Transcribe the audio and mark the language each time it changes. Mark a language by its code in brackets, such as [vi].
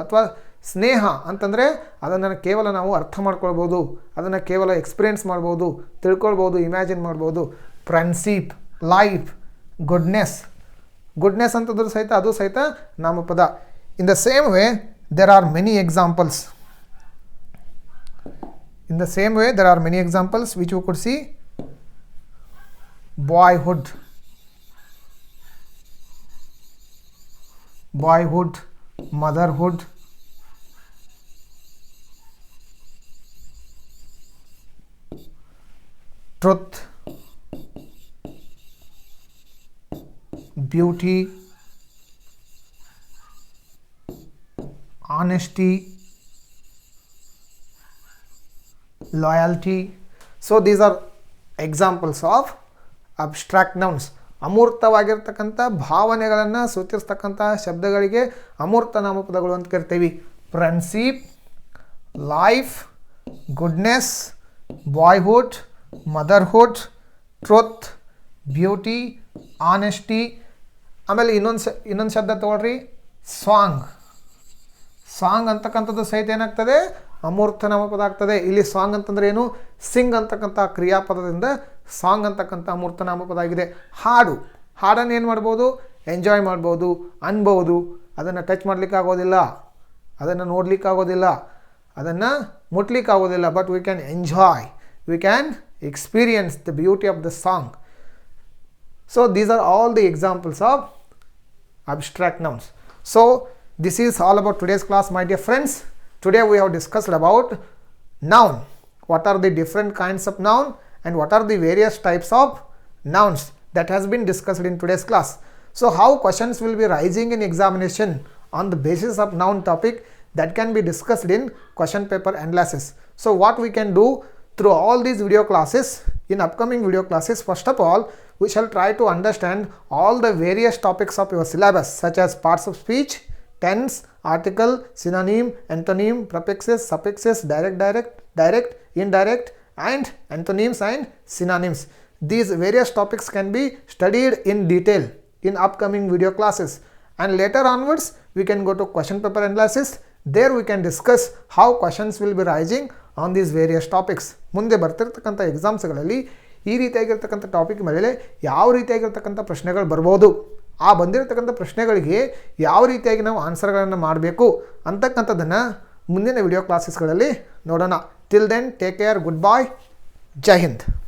[kn] ಅಥವಾ ಸ್ನೇಹ ಅಂತಂದರೆ ಅದನ್ನು ಕೇವಲ ನಾವು ಅರ್ಥ ಮಾಡ್ಕೊಳ್ಬೋದು, ಅದನ್ನು ಕೇವಲ ಎಕ್ಸ್ಪೀರಿಯನ್ಸ್ ಮಾಡ್ಬೋದು, ತಿಳ್ಕೊಳ್ಬೋದು, ಇಮ್ಯಾಜಿನ್ ಮಾಡ್ಬೋದು. Friendship, life, goodness. ಗುಡ್ನೆಸ್ ಅಂತಂದ್ರೂ ಸಹಿತ ಅದು ಸಹಿತ ನಾಮಪದ. [en] In the same way there are many examples. In the same way there are many examples which you could see. Boyhood, boyhood, motherhood, truth, beauty, honesty, loyalty. So these are examples of abstract nouns. [kn] ಅಮೂರ್ತವಾಗಿರ್ತಕ್ಕಂಥ ಭಾವನೆಗಳನ್ನು ಸೂಚಿಸ್ತಕ್ಕಂಥ ಶಬ್ದಗಳಿಗೆ ಅಮೂರ್ತ ನಾಮಪದಗಳು ಅಂತ ಕರಿತೀವಿ. [en] Friendship, life, goodness, boyhood, motherhood, truth, beauty, honesty. [kn] ಆಮೇಲೆ ಇನ್ನೊಂದು ಶಬ್ದ ತಗೊಳ್ರಿ, song. Song ಅಂತಕ್ಕಂಥದ್ದು ಸಹಿತ ಏನಾಗ್ತದೆ, ಅಮೂರ್ತ ನಾಮಪದ ಆಗ್ತದೆ. ಇಲ್ಲಿ ಸಾಂಗ್ ಅಂತಂದ್ರೆ ಏನು, ಸಿಂಗ್ ಅಂತಕ್ಕಂಥ ಕ್ರಿಯಾಪದದಿಂದ ಸಾಂಗ್ ಅಂತಕ್ಕಂಥ ಅಮೂರ್ತ ನಾಮಪದ ಆಗಿದೆ. ಹಾಡು, ಹಾಡನ್ನು ಏನು ಮಾಡ್ಬೋದು, ಎಂಜಾಯ್ ಮಾಡ್ಬೋದು, ಅನ್ಬೋದು. ಅದನ್ನು ಟಚ್ ಮಾಡಲಿಕ್ಕೆ ಆಗೋದಿಲ್ಲ, ಅದನ್ನು ನೋಡ್ಲಿಕ್ಕೆ ಆಗೋದಿಲ್ಲ, ಅದನ್ನು ಮುಟ್ಲಿಕ್ಕೆ ಆಗೋದಿಲ್ಲ. [en] But we can enjoy, we can experience the beauty of the song. So these are all the examples of abstract nouns. So this is all about today's class, my dear friends. Today we have discussed about noun. What are the different kinds of noun and what are the various types of nouns that has been discussed in today's class. So how questions will be rising in examination on the basis of noun topic, that can be discussed in question paper analysis. So what we can do through all these video classes, in upcoming video classes, first of all we shall try to understand all the various topics of your syllabus, such as parts of speech, tense, article, synonym, antonym, prefixes, suffixes, direct, indirect, and antonyms and synonyms. These various topics can be studied in detail in upcoming video classes, and later onwards we can go to question paper analysis. There we can discuss how questions will be rising on these various topics. [kn] ಮುಂದೆ ಬರ್ತಿರ್ತಕ್ಕಂಥ ಎಕ್ಸಾಮ್ಸ್ಗಳಲ್ಲಿ ಈ ರೀತಿಯಾಗಿರ್ತಕ್ಕಂಥ topic ಮೇಲೆ ಯಾವ ರೀತಿಯಾಗಿರ್ತಕ್ಕಂಥ ಪ್ರಶ್ನೆಗಳು ಬರ್ಬೋದು, ಆ ಬಂದಿರತಕ್ಕಂಥ ಪ್ರಶ್ನೆಗಳಿಗೆ ಯಾವ ರೀತಿಯಾಗಿ ನಾವು ಆನ್ಸರ್ಗಳನ್ನು ಮಾಡಬೇಕು ಅಂತಕ್ಕಂಥದ್ದನ್ನು ಮುಂದಿನ ವಿಡಿಯೋ ಕ್ಲಾಸಸ್ಗಳಲ್ಲಿ ನೋಡೋಣ. [en] till then take care, goodbye, [kn] ಜೈ ಹಿಂದ್.